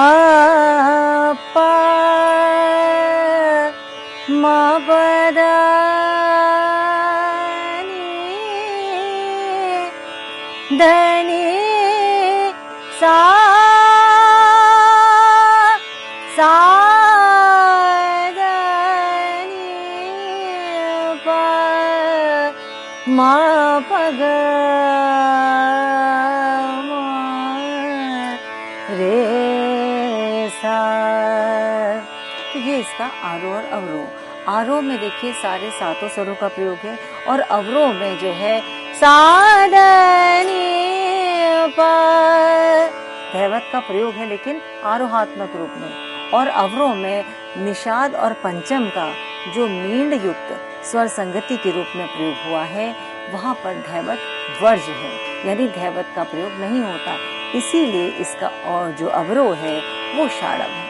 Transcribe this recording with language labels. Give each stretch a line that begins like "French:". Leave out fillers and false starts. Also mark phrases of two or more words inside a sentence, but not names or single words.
Hindi: प म प द नी द नी सा सा द नी प म प ग म रे सा। तो ये इसका आरोह और अवरोह। आरोह में देखिए सारे सातों स्वरों का प्रयोग है और अवरोह में जो है सा द नी प धैवत का प्रयोग है लेकिन आरोहात्मक रूप में, और अवरोह में निषाद और पंचम का जो मींड युक्त स्वर संगति के रूप में प्रयोग हुआ है वहां पर धैवत वर्ज है, यानी धैवत का प्रयोग नहीं होता, इसीलिए इसका और जो अवरोह है वो षाडव है।